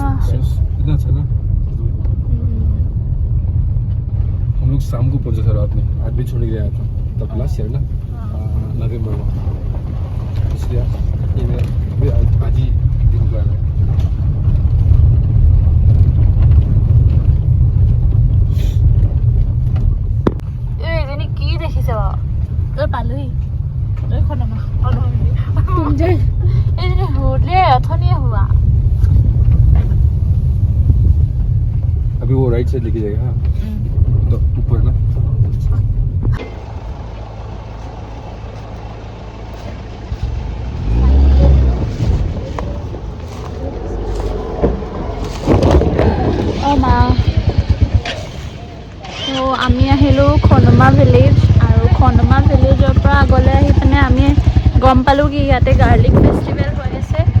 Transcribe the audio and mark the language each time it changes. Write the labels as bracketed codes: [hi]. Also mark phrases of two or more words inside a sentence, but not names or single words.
[hi] इतना अच्छा ना हम लोग शाम को पहुंचे थे रात में आदमी छोड़ के आया था तब [en] last year [hi] ना नवंबर में इसलिए आज ही दिन को आया [as] কি দেখিছে বাৰু পালোহি এইজনী হোলে অথনিয়ে হোৱা [hi] अभी वो राइट साइड लेके जाएगा हाँ तो ऊपर ना [as] তো আমি আহিলোঁ খনমা ভিলেজ আৰু খনমা ভিলেজৰ পৰা আগলৈ আহি পিনে আমি গম পালোঁ কি ইয়াতে [en] garlic festival [as] হৈ আছে